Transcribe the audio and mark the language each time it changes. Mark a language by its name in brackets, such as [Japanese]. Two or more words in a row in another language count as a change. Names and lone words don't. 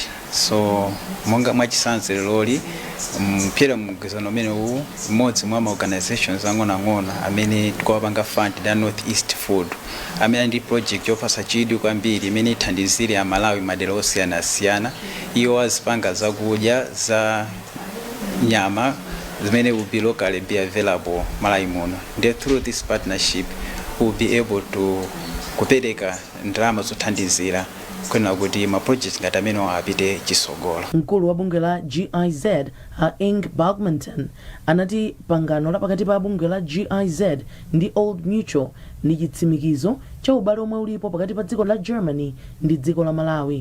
[Nyanja] So monga mwachitsanzo loli mpira mgwirizano umene uwu mmodzi mwa ma organizations ang'ono amene tikuwapanga fund da North East Food amene ndi project yopasa chidwi kwambiri imene ithandizire Malawi madera osiyana-siyana iwo azipanga zakudya za nyama zimene [English] will be locally be available [Nyanja] Malawi muno. [English] And through this partnership we'll be able to [Nyanja] kupereka ndalama zothandizira kwena kuti ma project ngati amene apite chisogolo. Mkulu wa bungwe la GIZ Ing Bagmanton anati pangano la pakati pa bungwe la GIZ ndi Old Mutual ndi chitsimikizo cha ubale omwe ulipo pakati pa dziko la Germany ndi dziko la Malawi.